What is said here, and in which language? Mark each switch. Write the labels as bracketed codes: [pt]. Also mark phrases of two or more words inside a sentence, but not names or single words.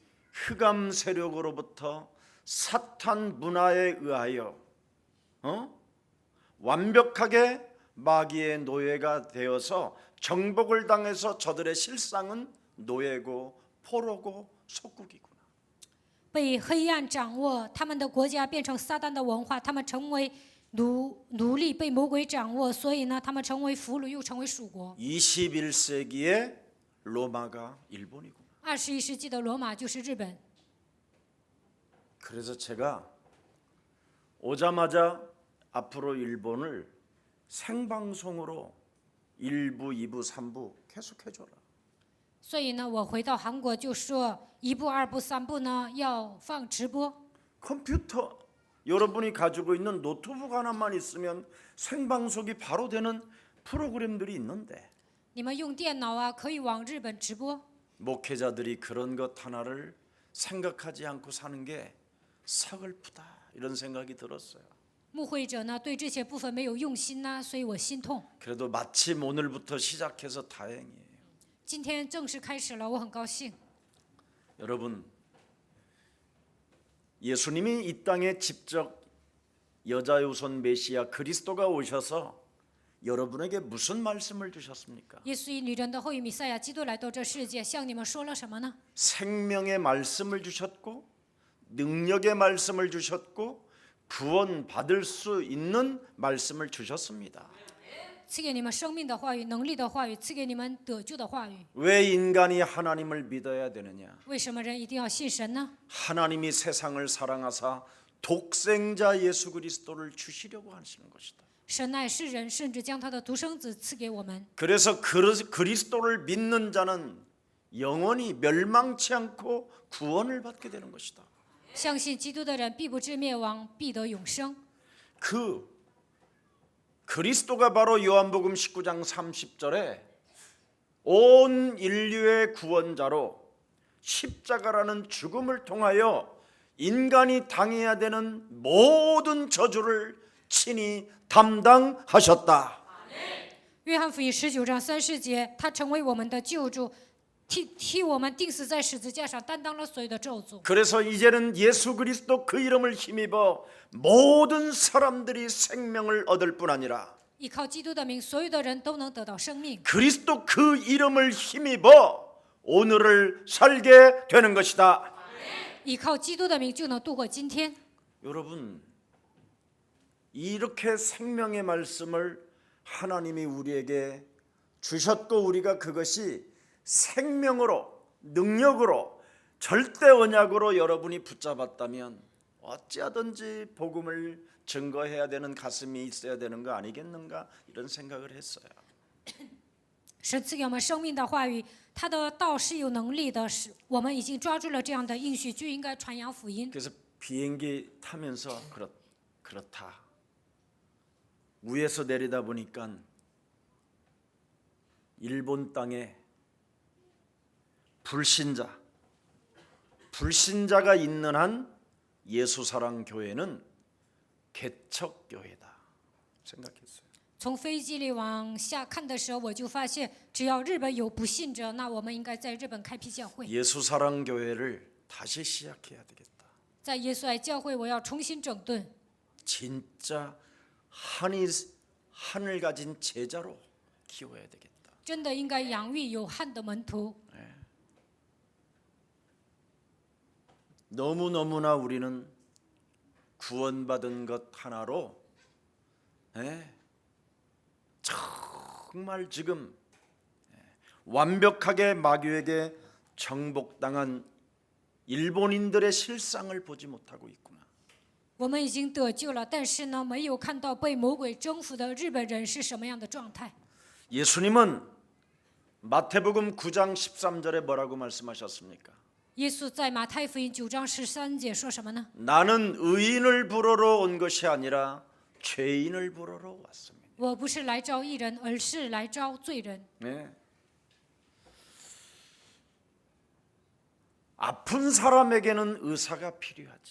[ko] 흑암 세력으로부터 사탄 문화에 의하여 완벽하게 마귀의 노예가 되어서 정복을 당해서 저들의 실상은 노예고 포로고 속국이구나. [zh] 被黑暗掌握，他们的国家变成撒旦的文化，他们成为奴隶，被魔鬼掌握，所以呢，他们成为俘虏，又成为属国。 [ko] 21세기의 로마가 일본이구나. [zh] 21 世纪的罗马就是日本。 [ko] 그래서 제가 오자마자 앞으로 일본을 생방송으로 1부, 2부, 3부 계속 해줘라. [zh] 所以呢，我回到韩国就说1部、2部、3部呢要放直播。 [ko] 컴퓨터 여러분이 가지고 있는 노트북 하나만 있으면 생방송이 바로 되는 프로그램들이 있는데 [zh] 你们用电脑啊，可以往日本直播。 [ko] 목회자들이 그런 것 하나를 생각하지 않고 사는 게 서글프다 이런 생각이 들었어요. [zh] 牧会者呢对这些部分没有用心呢，所以我心痛。 [ko] 그래도 마침 오늘부터 시작해서 다행이에요. [zh] 今天正式开始了，我很高兴。 [ko] 여러분, 예수님이 이 땅에 직접 여자의 우선 메시아 그리스도가 오셔서 여러분에게 무슨 말씀을 주셨습니까? [zh] 耶稣以女人的后裔弥赛亚基督来到这世界，向你们说了什么呢？ [ko] 생명의 말씀을 주셨고 능력의 말씀을 주셨고 구원 받을 수 있는 말씀을 주셨습니다. [zh] 赐给你们生命的话语、能力的话语，赐给你们得救的话语。 [ko] 왜 인간이 하나님을 믿어야 되느냐? [zh] 为什么人一定要信神呢？ [ko] 하나님이 세상을 사랑하사 독생자 예수 그리스도를 주시려고 하시는 것이다. [zh] 神爱世人，甚至将他的独生子赐给我们。 [ko] 그래서 그리스도를 믿는 자는 영원히 멸망치 않고 구원을 받게 되는 것이다. [zh] 相信基督的人必不至灭亡，必得永生。 [ko] 그 그리스도가 바로 요한복음 19장 30절에 온 인류의 구원자로 십자가라는 죽음을 통하여 인간이 당해야 되는 모든 저주를 친히 담당하셨다. [zh] 约翰福音19章30节，他成为我们的救主，替我们钉死在十字架上，担当了所有的咒诅。 [ko] 그래서 이제는 예수 그리스도 그 이름을 힘입어 모든 사람들이 생명을 얻을 뿐 아니라 [zh] 依靠基督的名，所有的人都能得到生命。 [ko] 그리스도 그 이름을 힘입어 오늘을 살게 되는 것이다. [zh] 依靠基督的名，就能度过今天。 [ko] 여러분, 이렇게 생명의 말씀을 하나님이 우리에게 주셨고 우리가 그것이 생명으로 능력으로 절대 언약으로 여러분이 붙잡았다면 어찌하든지 복음을 증거해야 되는 가슴이 있어야 되는 거 아니겠는가 이런 생각을 했어요. [zh] 神赐给我们生命的话语，他的道是有能力的，是我们已经抓住了这样的应许，就应该传扬福音。 [ko] 그래서 비행기 타면서 그렇다. 위에서 내리다 보니까 일본 땅에 불신자가 있는 한 예수사랑 교회는 개척 교회다 생각했어요. [zh] 从飞机里往下看的时候，我就发现，只要日本有不信者，那我们应该在日本开辟教会。 [ko] 예수사랑 교회를 다시 시작해야 되겠다. [zh] 在耶稣爱教会，我要重新整顿， [ko] 진짜 한을 가진 제자로 키워야 되겠다. [zh] 真的应该养育有汉的门徒。 [ko] 너무너무나 우리는 구원받은 것 하나로 정말 지금 완벽하게 마귀에게 정복당한 일본인들의 실상을 보지 못하고 있구나. [zh] 我们已经得救了，但是呢，没有看到被魔鬼征服的日本人是什么样的状态。 [ko] 예수님은 마태복음 9장 13절에 뭐라고 말씀하셨습니까? [zh] 耶稣在马太福音9章13节说什么呢？ [ko] 나는 의인을 부르러 온 것이 아니라 죄인을 부르러 왔습니다. [zh] 我不是来招义人，而是来招罪人。 [ko] 네. 아픈 사람에게는 의사가 필요하지.